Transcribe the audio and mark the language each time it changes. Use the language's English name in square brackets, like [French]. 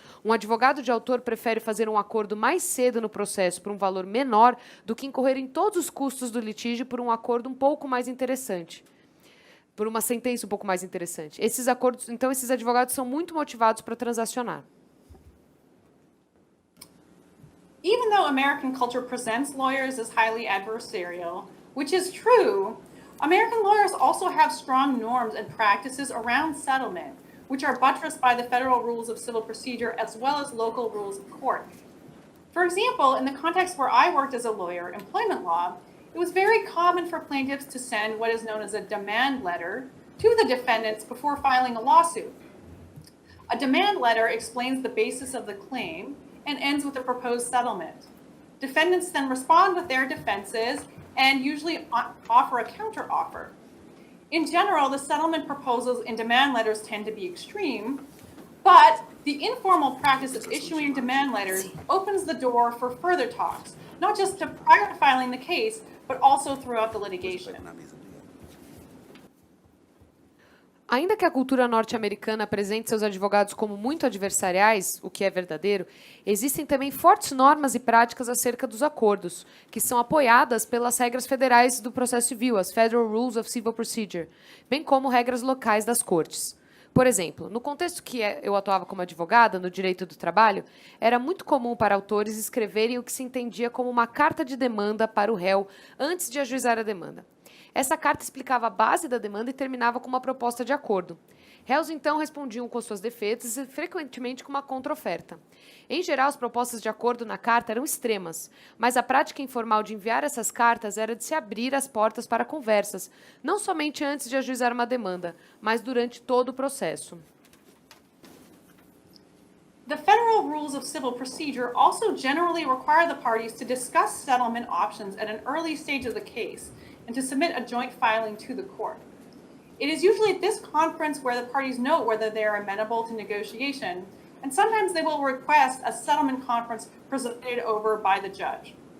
[Portuguese] Um advogado de autor prefere fazer um acordo mais cedo no processo por um valor menor do que incorrer em todos os custos do litígio por um acordo um pouco mais interessante. Por uma sentença um pouco mais interessante. Esses advogados são muito motivados para transacionar. [English] Even though American culture presents lawyers as highly adversarial, which is true, American lawyers also have strong norms and practices around settlement, which are buttressed by the federal rules of civil procedure as well as local rules of court. For example, in the context where I worked as a lawyer, employment law, it was very common for plaintiffs to send what is known as a demand letter to the defendants before filing a lawsuit. A demand letter explains the basis of the claim and ends with a proposed settlement. Defendants then respond with their defenses and usually offer a counteroffer. In general, the settlement proposals in demand letters tend to be extreme, but the informal practice of issuing demand letters opens the door for further talks, not just prior to filing the case, but also throughout the litigation. [Portuguese] Ainda que a cultura norte-americana apresente seus advogados como muito adversariais, o que é verdadeiro, existem também fortes normas e práticas acerca dos acordos, que são apoiadas pelas regras federais do processo civil, as Federal Rules of Civil Procedure, bem como regras locais das cortes. Por exemplo, no contexto que eu atuava como advogada, no direito do trabalho, era muito comum para autores escreverem o que se entendia como uma carta de demanda para o réu antes de ajuizar a demanda. Essa carta explicava a base da demanda e terminava com uma proposta de acordo. Réus, então, respondiam com suas defesas e, frequentemente, com uma contraoferta. Em geral, as propostas de acordo na carta eram extremas, mas a prática informal de enviar essas cartas era de se abrir as portas para conversas, não somente antes de ajuizar uma demanda, mas durante todo o processo. [English] The federal rules of civil procedure also generally require the parties to discuss settlement options at an early stage of the case and to submit a joint filing to the court. It is usually at this conference where the parties note whether they are amenable to negotiation, and sometimes they will request a settlement conference presided over by the judge.